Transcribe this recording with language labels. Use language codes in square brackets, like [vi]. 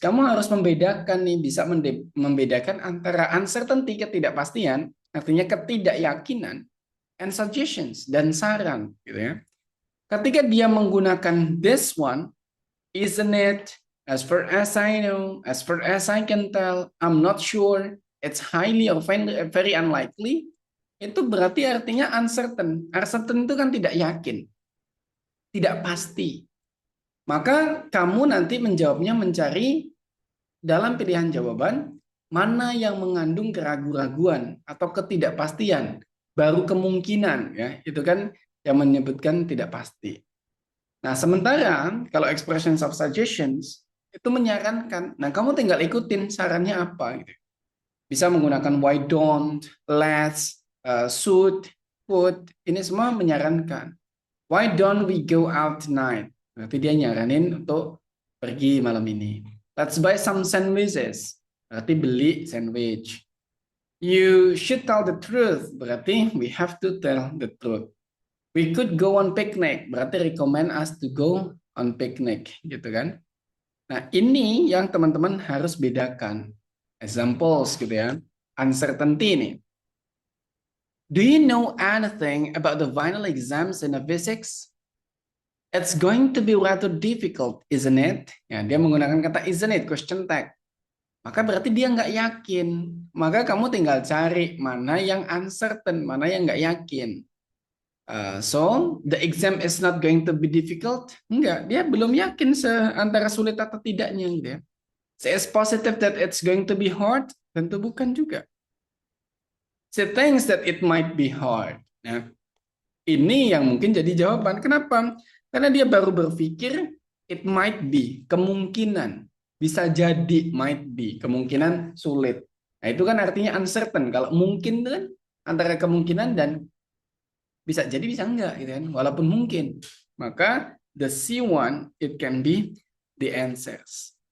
[id] Kamu harus membedakan nih, bisa membedakan antara uncertainty, ketidakpastian, artinya ketidakyakinan, [en] and suggestions, [id] dan saran, gitu ya. Ketika dia menggunakan [en] this one, isn't it, as far as I know, as far as I can tell, I'm not sure, it's highly or very unlikely, [id] itu berarti artinya uncertain. Uncertain itu kan tidak yakin, tidak pasti. Maka kamu nanti menjawabnya mencari dalam pilihan jawaban mana yang mengandung keraguan-raguan atau ketidakpastian, baru kemungkinan ya, itu kan yang menyebutkan tidak pasti. Nah, sementara kalau expressions of suggestions itu menyarankan. Nah, kamu tinggal ikutin sarannya apa gitu. Bisa menggunakan [en] why don't, let's, should, would, [id] ini semua menyarankan. [en] Why don't we go out tonight? [id] Berarti dia nyaranin untuk pergi malam ini. [en] Let's buy some sandwiches. [id] Berarti beli sandwich. [en] You should tell the truth. Berarti we have to tell the truth. We could go on picnic. Berarti recommend us to go on picnic. [id] Gitu kan. Nah, ini yang teman-teman harus bedakan. Examples gitu ya. Uncertainty nih. [en] Do you know anything about the final exams in physics? It's going to be rather difficult, isn't it? [id] Ya, dia menggunakan kata [en] isn't it, [id] question tag. Maka berarti dia nggak yakin. Maka kamu tinggal cari mana yang uncertain, mana yang nggak yakin. [en] So, the exam is not going to be difficult? [id] Enggak, dia belum yakin antara sulit atau tidaknya. Gitu ya. [en] Is positive that it's going to be hard? [id] Tentu bukan juga. [en] She thinks that it might be hard. [id] Nah, ini yang mungkin jadi jawaban. Kenapa? Karena dia baru berpikir [en] it might be, [id] kemungkinan. Bisa jadi, [en] might be, [id] kemungkinan sulit. Nah, itu kan artinya uncertain. Kalau mungkin kan antara kemungkinan dan Bisa jadi bisa enggak gitu kan. Walaupun mungkin. [en] Maka the C1 it can be the answers.